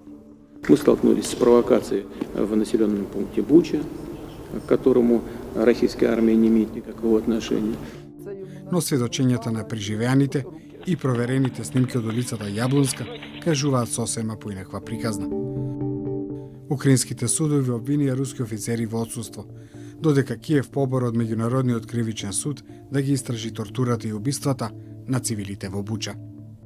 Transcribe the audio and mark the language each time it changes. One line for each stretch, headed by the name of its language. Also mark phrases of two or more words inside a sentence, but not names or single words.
Russian: Мы столкнулись с провокацией в населенном пункте Буча, к которому российская армия не имеет никакого отношения.
Macedonian: Но сведочењата на преживеаните и проверените снимки од улицата Јаблонска кажуваат сосема поинаква приказна. Украинските судови обвинија руски офицери во отсуство, додека Киев побора од Меѓународниот кривичен суд да ги истражи тортурата и убиствата на цивилите во Буча.